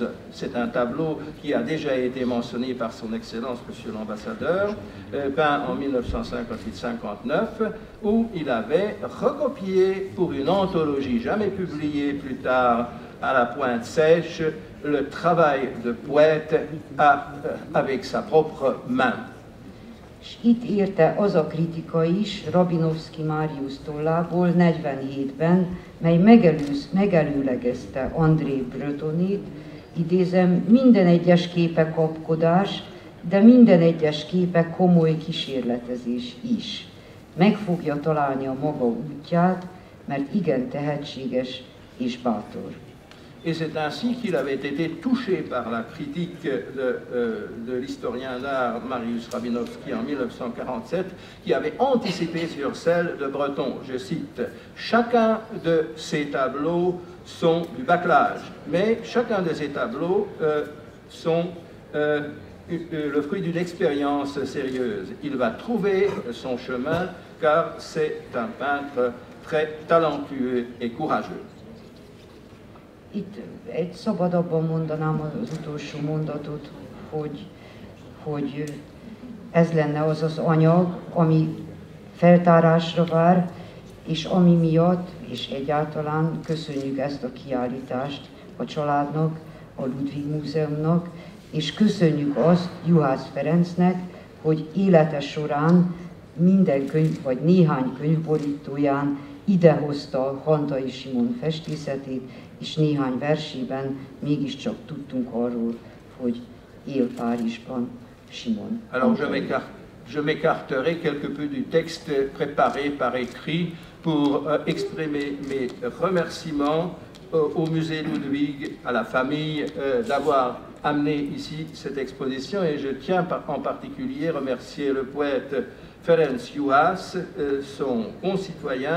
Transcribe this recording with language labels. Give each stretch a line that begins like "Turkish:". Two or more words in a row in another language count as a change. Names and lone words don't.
French: C'est un tableau qui a déjà été mentionné par son Excellence, Monsieur l'Ambassadeur, peint en 1958-59, où il avait recopié pour une anthologie jamais publiée plus tard à la Pointe Sèche le travail de poète avec sa propre main.
Hungarian: És itt érte az a kritika is Rabinowski Máriusz tollából 47-ben, mely megelőlegezte André Bretonit, idézem, minden egyes képe kapkodás, de minden egyes képe komoly kísérletezés is. Meg fogja találni a maga útját, mert igen tehetséges és bátor.
French: Et c'est ainsi qu'il avait été touché par la critique de l'historien d'art Marius Rabinowski en 1947, qui avait anticipé sur celle de Breton. Je cite, « Chacun de ces tableaux sont du bâclage, mais chacun de ces tableaux sont le fruit d'une expérience sérieuse. Il va trouver son chemin, car c'est un peintre très talentueux et courageux. »
Hungarian: Itt egy szabadabban mondanám az utolsó mondatot, hogy ez lenne az az anyag, ami feltárásra vár, és ami miatt, és egyáltalán köszönjük ezt a kiállítást a családnak, a Ludwig Múzeumnak, és köszönjük azt Juhász Ferencnek, hogy élete során minden könyv, vagy néhány könyvborítóján idehozta Hantai Simon festészetét, és néhány versében mégiscsak tudtunk arról, hogy él Párizsban Simon.
French: Alors je m'écarterai quelque peu du texte préparé par écrit pour exprimer mes remerciements au musée Ludwig, à la famille, d'avoir amené ici cette exposition, et je tiens en particulier remercier le poète Ferenc Juhász, son concitoyen.